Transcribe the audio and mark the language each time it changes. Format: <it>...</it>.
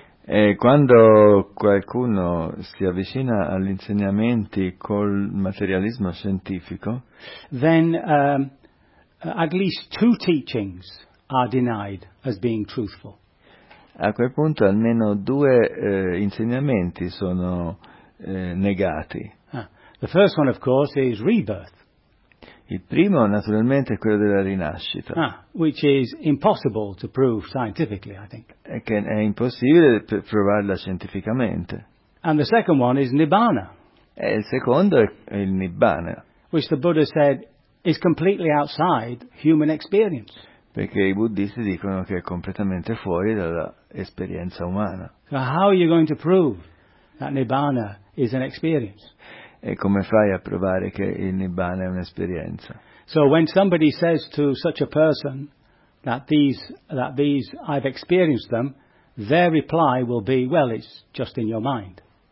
<it>e quando qualcuno si avvicina agli insegnamenti col materialismo scientifico,</it> <en>then at least two teachings are denied as being truthful.</en> <it>A quel punto almeno due insegnamenti sono negati.</it> <en>The first one, of course, is rebirth.</en> <it>Il primo, naturalmente, è quello della rinascita.</it> <en>Which is impossible to prove scientifically, I think.</en> <it>E che è impossibile provarla scientificamente.</it> <en>And the second one is Nibbana.</en> <it>E il secondo è il Nibbana.</it> <en>Which the Buddha said is completely outside human experience.</en> <it>Perché i buddhisti dicono che è completamente fuori dall'esperienza umana.</it> <en>So how are you going to prove that Nibbana is an experience?</en> <it>E come fai a provare che il Nibbana è un'esperienza?</it> <en>So when somebody says to such a person that these I've experienced them, their reply will be, well, it's just in your mind.</en>